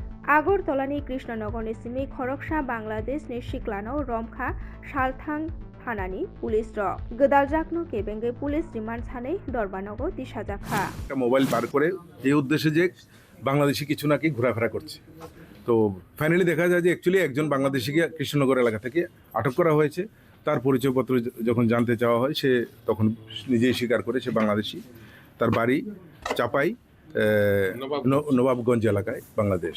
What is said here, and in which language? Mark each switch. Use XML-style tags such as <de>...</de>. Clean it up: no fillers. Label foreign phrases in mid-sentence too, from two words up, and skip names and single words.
<trp>আগরতলাनि कृष्णनगरनि सिमी खरगसा बांग्लादेशनि सिक्लानाव रमखा सालथां थानानि पुलिस गोदालजाकनो केबेंगे पुलिस रिमान्ड सानै दरबानगो दिशाजाखा</trp> <bn>মোবাইল পার করে এই উদ্দেশ্যে যে বাংলাদেশি কিছু নাকি ঘোরাফেরা করছে। তো ফাইনালি দেখা যায় যে অ্যাকচুয়ালি একজন বাংলাদেশিকে কৃষ্ণনগর এলাকা থেকে আটক করা হয়েছে। তার পরিচয়পত্র যখন জানতে চাওয়া হয় সে তখন নিজেই স্বীকার করে সে বাংলাদেশি। তার বাড়ি চাপাই নবাবগঞ্জ এলাকায় বাংলাদেশ।</bn>